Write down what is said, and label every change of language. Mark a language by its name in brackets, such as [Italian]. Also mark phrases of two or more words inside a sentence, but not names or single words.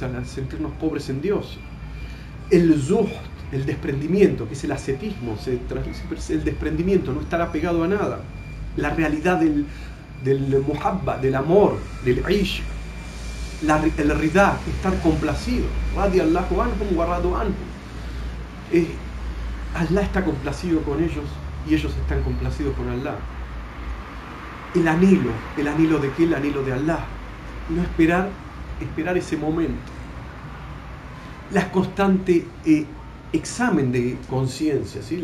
[Spanish] Al sentirnos pobres en Dios. El zuhd, el desprendimiento, que es el ascetismo, el desprendimiento, no estar apegado a nada. La realidad del muhabba, del amor, del ish. El ridá, estar complacido. [Arabic] رضي الله عنهم ورضوا عنهم. [Spanish] Allah está complacido con ellos y ellos están complacidos con Allah. El anhelo de qué? El anhelo de Allah. No esperar ese momento. La constante examen de conciencia, ¿sí?